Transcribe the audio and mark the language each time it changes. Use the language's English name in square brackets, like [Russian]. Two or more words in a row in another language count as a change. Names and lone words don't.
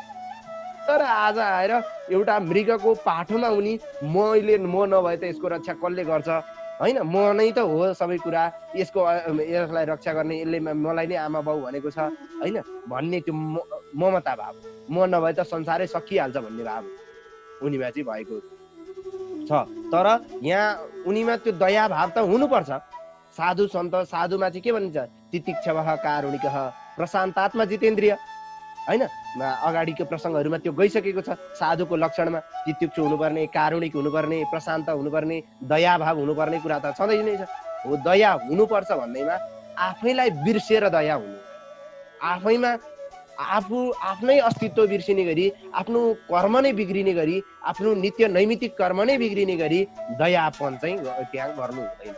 [Nepali] तर आज आएर एउटा मृगको पाठोमा उनी म नभए त यसको रक्षा कसले गर्छ होइन, म नै त हो सबै कुरा, यसलाई रक्षा गर्ने, यसले मलाई नै आमा बाउ भनेको छ होइन भन्ने त्यो ममता भाव, म नभए त संसारै सकिहाल्छ भन्ने भाव उनीमा चाहिँ भएको छ। तर यहाँ उनीमा त्यो दया भाव त हुनुपर्छ। साधु सन्त, साधुमा चाहिँ के भनिन्छ, [Sanskrit] तितिक्षवः कारुणिकः प्रशान्तात्मा जितेन्द्रिय [Nepali] होइन, अगाडिको प्रसङ्गहरूमा त्यो गइसकेको छ। साधुको लक्षणमा तितिक्षु हुनुपर्ने, कारुणिक हुनुपर्ने, प्रशान्त हुनुपर्ने, दयाभाव हुनुपर्ने कुरा त छँदै नै छ। हो, दया हुनुपर्छ भन्दैमा आफैलाई बिर्सेर दया हुनु, आफैमा आफ्नै अस्तित्व बिर्सिने गरी, आफ्नो कर्म नै बिग्रिने गरी, आफ्नो नित्य नैमित्तिक कर्म नै बिग्रिने गरी दयापन चाहिँ त्यहाँ गर्नु हुँदैन।